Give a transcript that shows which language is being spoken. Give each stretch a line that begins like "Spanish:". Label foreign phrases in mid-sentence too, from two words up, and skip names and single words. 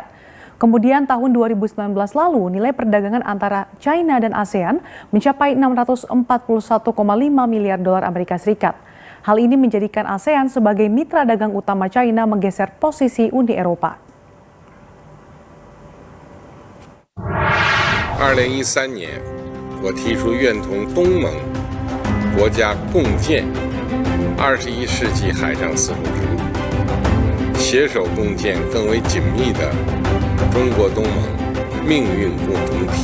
Indonesian: Kemudian tahun 2019 lalu, nilai perdagangan antara China dan ASEAN mencapai 641,5 miliar dolar Amerika Serikat. Hal ini menjadikan ASEAN sebagai mitra dagang utama China menggeser posisi Uni Eropa.
Chinese: 2013 年，我提出愿同东盟国家共建21世纪海上丝路之路，携手共建更为紧密的中国东盟命运共同体。